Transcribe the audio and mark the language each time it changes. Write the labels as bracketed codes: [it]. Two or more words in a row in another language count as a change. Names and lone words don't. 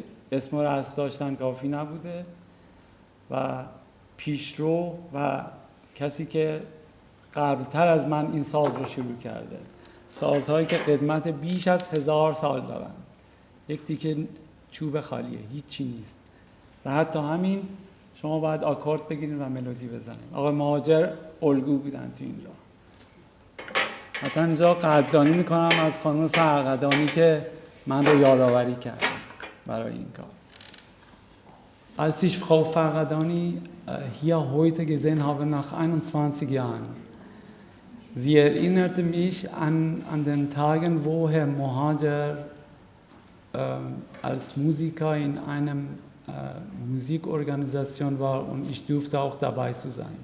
[fa] اسم رو حذف داشتن کافی نبوده و پیشرو و کسی که قبلتر از من این ساز رو شروع کرده، سازهایی که قدمت بیش از 1000 سال دارن، یک تیکه چوب خالیه، هیچی نیست و حتی همین شما باید آکورد بگیرین و ملودی بزنین. آقای مهاجر الگو بودن تو این راه. مثلا اینجا قدردانی میکنم از خانم فرقدانی که من رو یادآوری کرد برای این کار. [de] Als ich Frau Farghadani hier heute gesehen habe, nach 21 Jahren, sie erinnerte mich an den Tagen, wo Herr Mohajer als Musiker in einer Musikorganisation war und ich durfte auch dabei zu sein.